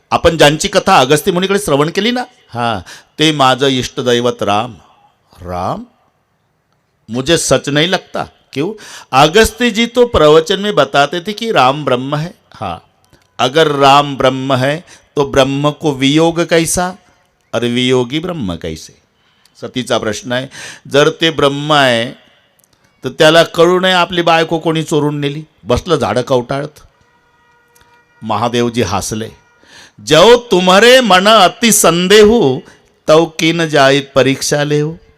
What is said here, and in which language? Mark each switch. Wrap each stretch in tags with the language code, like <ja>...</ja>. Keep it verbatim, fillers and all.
<mr>आपण ज्यांची कथा अगस्ती मुनीकडे श्रवण केली ना, हां, ते माझं इष्टदैवत राम.</mr> <hi>राम मुझे सच नहीं लगता. क्यों? अगस्ती जी तो प्रवचन में बताते थे कि राम ब्रह्म है. हाँ, अगर राम ब्रह्म है तो ब्रह्म को वियोग कैसा और वियोगी ब्रह्म कैसे?</hi> <mr>सतीचा प्रश्न आहे. जर ते ब्रह्म आहे तर त्याला कळू नये आपली बायको कोणी चोरून नेली, बसलं झाडं कवटाळत. महादेवजी हसले,</mr> <hi>जो तुम्हारे मन अति संदेह तव कीन जाई परीक्षा लेऊ.</hi>